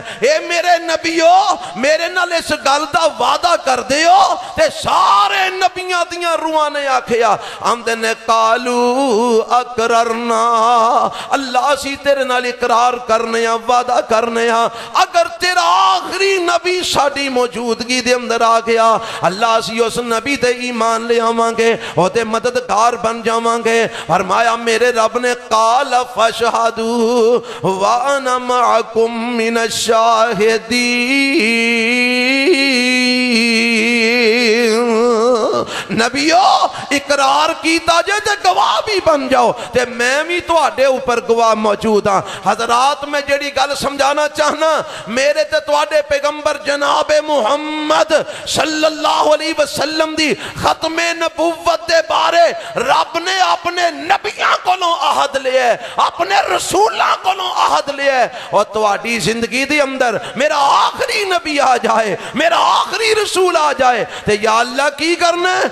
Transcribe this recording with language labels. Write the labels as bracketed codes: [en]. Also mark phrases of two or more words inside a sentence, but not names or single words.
[pa] اے میرے نبیو میرے نال اس گل دا وعدہ کر دیو، تے سارے نبیاں دیاں روحاں نے آکھیا آندے نے [ar] قالوا أقررنا, [pa] اللہ سی تیرے نال اقرار کرنے آں، وعدہ کرنے آں، اگر تیرا آخری نبی ساڈی موجودگی دے اندر آ گیا، اللہ سی اس نبی تے ایمان لے آواں گے، اوہدے مددگار بن جاواں گے. فرمایا میرے رب نے [ar] قال فاشہدوا وأنا معکم من الشاہدین, [pa] نبیو اقرار کیتا جے تے گواہ وی بن جاؤ، تے میں وی تہاڈے اوپر گواہ موجود ہاں. حضرات میں جیہڑی گل سمجھانا چاہنا، میرے تے تہاڈے پیغمبر جنابِ محمد [ar] صلی اللہ علیہ وسلم [pa] دی ختمِ نبوت دے بارے رب نے اپنے نبیاں کولوں عہد لیا، اپنے رسولاں کولوں عہد لیا، اور تہاڈی زندگی دے اندر میرا آخری نبی آ جائے، میرا آخری رسول آ جائے، تے یا اللہ کی کرنا ہے?